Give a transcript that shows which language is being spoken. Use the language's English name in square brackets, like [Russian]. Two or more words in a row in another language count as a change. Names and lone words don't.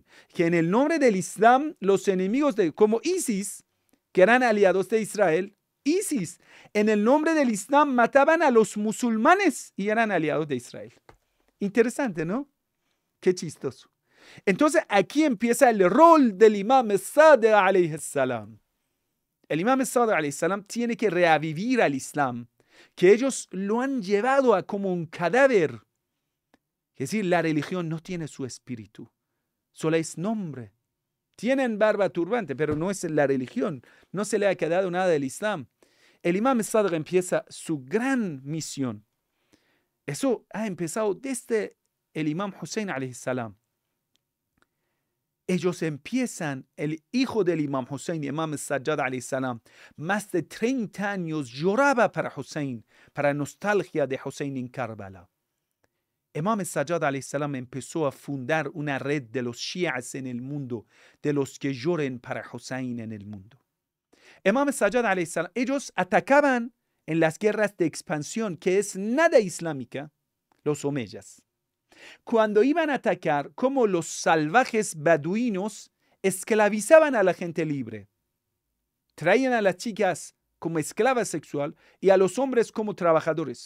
[Spanish] Que en el nombre del Islam, los enemigos como ISIS, que eran aliados de Israel, ISIS, en el nombre del Islam mataban a los musulmanes y eran aliados de Israel. Interesante, ¿no? Qué chistoso. Entonces aquí empieza el rol del Imam Sadiq [Arabic] عليه السلام. [Spanish] El Imam Sadiq [Arabic] عليه السلام [Spanish] tiene que revivir al Islam, que ellos lo han llevado a como un cadáver. Es decir, la religión no tiene su espíritu, solo es nombre. Tienen barba turbante, pero no es la religión. No se le ha quedado nada del Islam. El Imam Sadiq empieza su gran misión. Eso ha empezado desde el Imam Hussein [Arabic] عليه السلام. [Spanish] ellos empiezan, el hijo del Imam Hussein, Imam Sajjad [Arabic] عليه السلام, [Spanish] más de 30 años lloraba para Hussein, para nostalgia de Hussein en Karbala. Imam Sajjad [Arabic] عليه السلام [Spanish] empezó a fundar una red de los shias en el mundo, de los que lloren para Hussein en el mundo. Imam Sajjad [Arabic] عليه السلام, [Spanish] ellos atacaban en las guerras de expansión, que es nada islámica, los omeyas. Cuando iban a atacar, como los salvajes beduinos esclavizaban a la gente libre. Traían a las chicas como esclavas sexual y a los hombres como trabajadores.